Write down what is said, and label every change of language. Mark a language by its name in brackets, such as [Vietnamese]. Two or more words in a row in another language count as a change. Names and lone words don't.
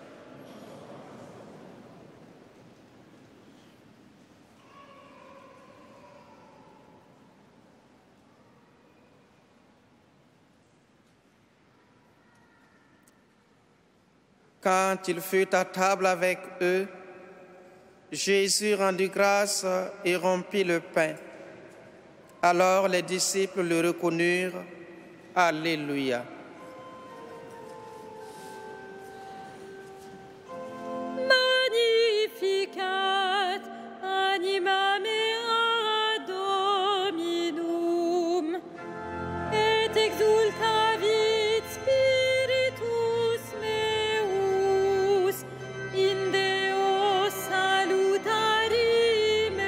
[French] Quand il fut à table avec eux, Jésus rendit grâce et rompit le pain. Alors les disciples le reconnurent. Alléluia. [Latin] Magnificat anima mea Dominum, et exultavit spiritus meus in Deo salutari